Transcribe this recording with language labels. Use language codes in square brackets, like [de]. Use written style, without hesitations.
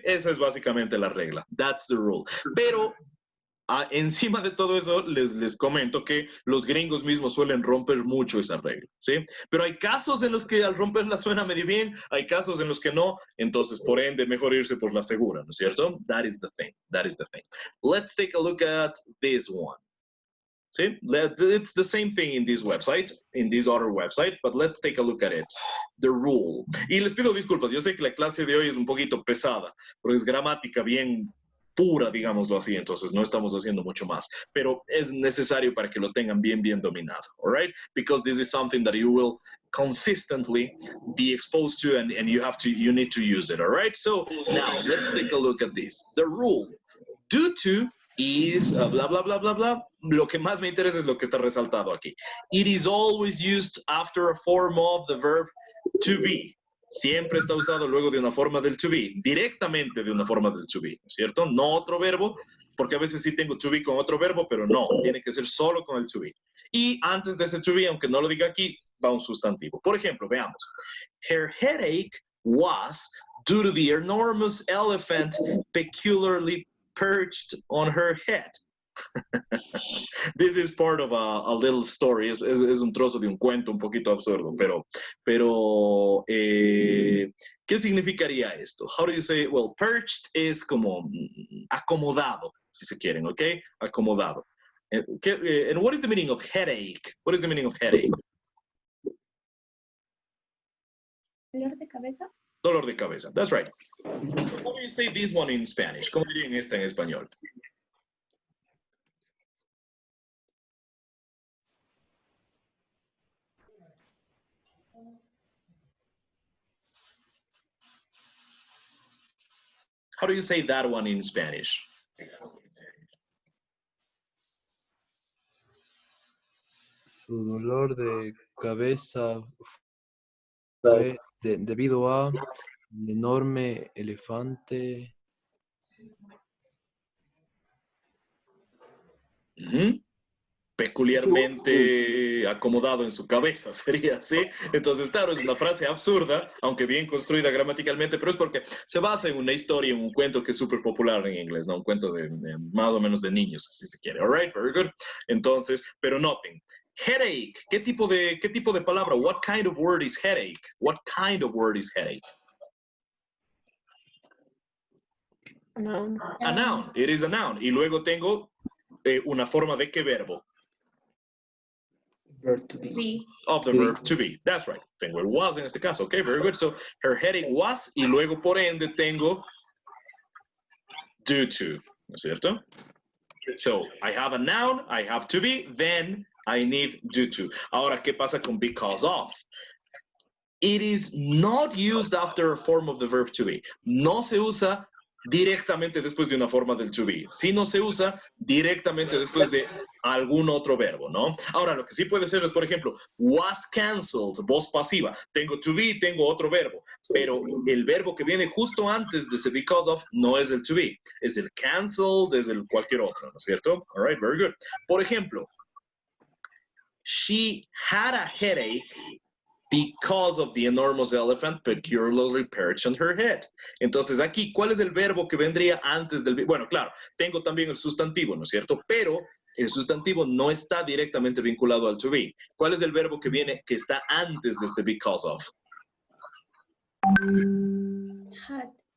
[es] Esa es básicamente la regla. [en] That's the rule. [es] Pero encima de todo eso, les comento que los gringos mismos suelen romper mucho esa regla, ¿sí? Pero hay casos en los que al romperla suena medio bien, hay casos en los que no, entonces por ende mejor irse por la segura, ¿no es cierto? [en] That is the thing, that is the thing. Let's take a look at this one. See, it's the same thing in this website, in this other website, but let's take a look at it. The rule. [es] Y les pido disculpas, yo sé que la clase de hoy es un poquito pesada, porque es gramática bien pura, digámoslo así, entonces no estamos haciendo mucho más, pero es necesario para que lo tengan bien dominado, [en] all right? Because this is something that you will consistently be exposed to and you need to use it, all right? So now let's take a look at this. The rule, due to is blah, blah, blah, blah, blah. [es] Lo que más me interesa es lo que está resaltado aquí. [en] It is always used after a form of the verb to be. [es] Siempre está usado luego de una forma del to be, directamente de una forma del to be, ¿cierto? No otro verbo, porque a veces sí tengo to be con otro verbo, pero no, tiene que ser solo con el to be. Y antes de ese to be, aunque no lo diga aquí, va un sustantivo. Por ejemplo, veamos. [en] Her headache was due to the enormous elephant peculiarly perched on her head. This is part of a little story. [es] Es un trozo de un cuento un poquito absurdo, pero ¿qué significaría esto? [en] How do you say? [es] Well, perched es como acomodado, si se quieren, ¿ok? Acomodado. [en] And what is the meaning of headache? What is the meaning of headache? [es] ¿Dolor de cabeza? Dolor de cabeza. [en] That's right. How do you say this one in Spanish? [es] ¿Cómo dirían esta en español? [en] How do you say that one in Spanish? [es] Su dolor de cabeza fue debido a un enorme elefante. peculiarmente acomodado en su cabeza, sería así. Entonces, claro, es una frase absurda, aunque bien construida gramaticalmente, pero es porque se basa en una historia, en un cuento que es súper popular en inglés, ¿no? Un cuento de más o menos de niños, si se quiere. [en] All right, very good. [es] Entonces, pero noten, headache, ¿qué tipo de palabra? [en] What kind of word is headache? What kind of word is headache? Noun. A noun, it is a noun. [es] Y luego tengo una forma de qué verbo. [en] Verb to be. Be. Of the verb to be. That's right. [es] Tengo el was en este caso. [en] Okay, very good. So her headache was [es] y luego por ende tengo [en] due to. [es] ¿No es cierto? [en] So I have a noun, I have to be, then I need due to. [es] Ahora, ¿qué pasa con because of? [en] It is not used after a form of the verb to be. [es] No se usa directamente después de una forma del to be, sino se usa directamente después de algún otro verbo, ¿no? Ahora, lo que sí puede ser es, por ejemplo, was canceled, voz pasiva. Tengo to be, tengo otro verbo, pero el verbo que viene justo antes de ese because of no es el to be, es el canceled, es el cualquier otro, ¿no es cierto? [en] All right, very good. [es] Por ejemplo, [en] she had a headache because of the enormous elephant peculiarly perched on her head. [es] Entonces aquí, ¿cuál es el verbo que vendría antes del... Bueno, claro, tengo también el sustantivo, ¿no es cierto? Pero el sustantivo no está directamente vinculado al to be. ¿Cuál es el verbo que viene, que está antes de este because of? [en] Had.